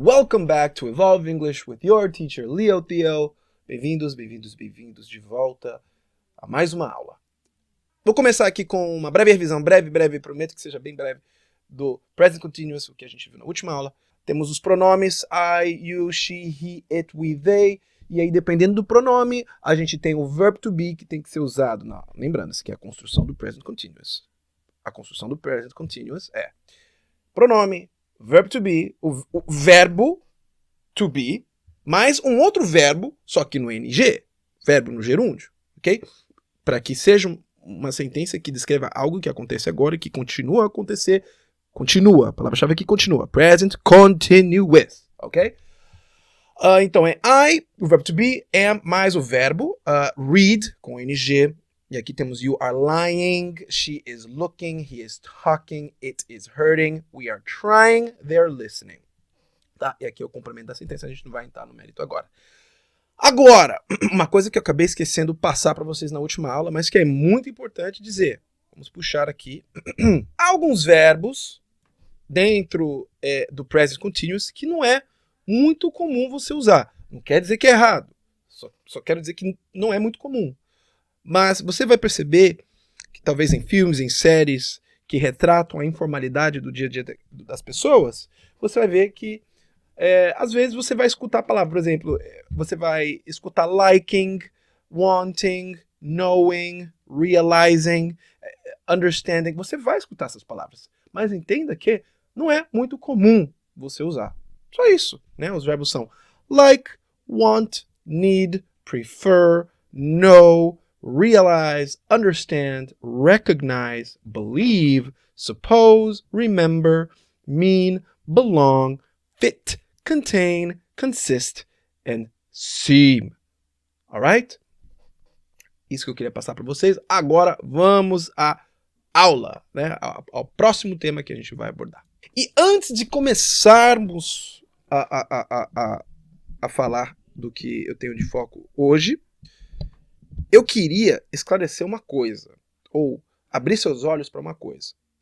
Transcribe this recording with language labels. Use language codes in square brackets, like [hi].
[en] Welcome back to Evolve English with your teacher Leo Theo. [pt] Bem-vindos, bem-vindos, bem-vindos de volta a mais uma aula. Vou começar aqui com uma breve revisão, breve, prometo que seja bem breve, do Present Continuous, o que a gente viu na última aula. Temos os pronomes I, you, she, he, it, we, they. E aí, dependendo do pronome, a gente tem o verb to be que tem que ser usado. Lembrando-se que é a construção do Present Continuous. A construção do Present Continuous é pronome, verb to be, o verbo to be, mais um outro verbo, só que no NG, verbo no gerúndio, ok? Para que seja uma sentença que descreva algo que acontece agora e que continua a acontecer. Continua, a palavra-chave aqui continua. Present continuous, ok? Então é I, o verbo to be, am, mais o verbo, read, com NG. E aqui temos [en] you are lying, she is looking, he is talking, it is hurting, we are trying, they're listening. [pt] Tá? E aqui é o complemento da sentença, a gente não vai entrar no mérito agora. Agora, uma coisa que eu acabei esquecendo de passar para vocês na última aula, mas que é muito importante dizer. Vamos puxar aqui. Há alguns verbos dentro do present continuous que não é muito comum você usar. Não quer dizer que é errado, só quero dizer que não é muito comum. Mas você vai perceber que talvez em filmes, em séries que retratam a informalidade do dia a dia das pessoas, você vai ver que às vezes você vai escutar a palavra, por exemplo, você vai escutar liking, wanting, knowing, realizing, understanding, você vai escutar essas palavras. Mas entenda que não é muito comum você usar. Só isso, né? Os verbos são [en] like, want, need, prefer, know, realize, understand, recognize, believe, suppose, remember, mean, belong, fit, contain, consist, and seem. Alright? [pt] Isso que eu queria passar para vocês. Agora vamos à aula, né? Ao próximo tema que a gente vai abordar. E antes de começarmos a falar do que eu tenho de foco hoje, eu queria esclarecer uma coisa, ou abrir seus olhos para uma coisa.